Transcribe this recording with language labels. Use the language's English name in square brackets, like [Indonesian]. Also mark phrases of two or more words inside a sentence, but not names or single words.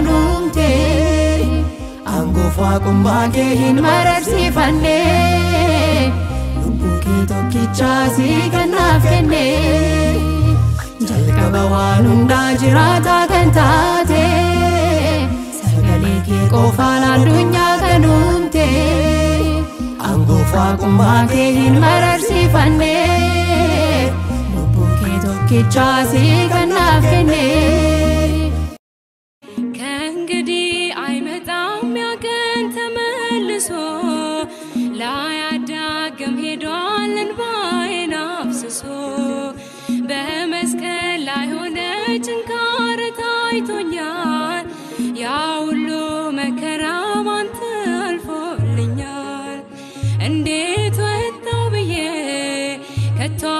[Oromo] uumte aangoof waaqummaa kee hin mararsiifanne lubbuu kee tokkichaa si kanaaf kenne jalqaba waan hundaa jiraataa kan taate sagalee kee qofaan addunyaa kan uumte aangoof waaqummaa kee hin mararsiifanne lubbuu kee tokkichaa si kanaaf kenne [Amharic] ከእንግዲህ አይመጣም ያ ቀን ተመልሶ ላያዳግም ሄዷል እንባዬን አፍስሶ በመስቀል ላይ ሆነ ጭንካር ታይቶኛል ያ ሁሉ መከራ ባንተ አልፎልኛል እንዴት ወጣው ብዬ ከቶ